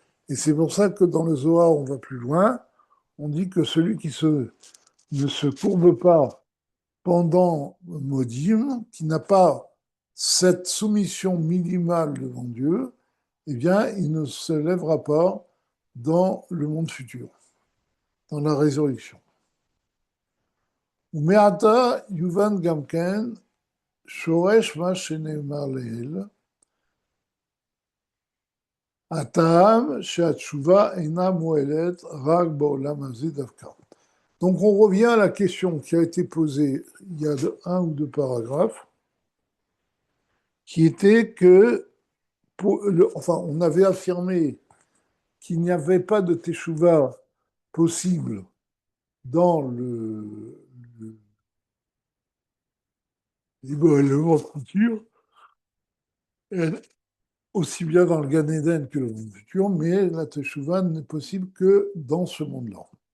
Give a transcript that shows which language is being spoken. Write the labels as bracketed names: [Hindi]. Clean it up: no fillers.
[French] Et c'est pour ça que dans le Zohar, on va plus loin, on dit que celui qui ne se courbe pas pendant Modim, qui n'a pas cette soumission minimale devant Dieu, eh bien, il ne se lèvera pas dans le monde futur, dans la résurrection. [Hebrew] ומעתה יובן גם כן שורש מה שנאמר לעיל, הטעם שהתשובה אינה מועלת רק בעולם הזה דווקא. [French] Donc on revient à la question qui a été posée il y a un ou deux paragraphes, qui était que, on avait affirmé qu'il n'y avait pas de teshuva possible dans le monde futur, aussi bien dans le Gan Eden que le monde futur, mais la teshuva n'est possible que dans ce monde-là.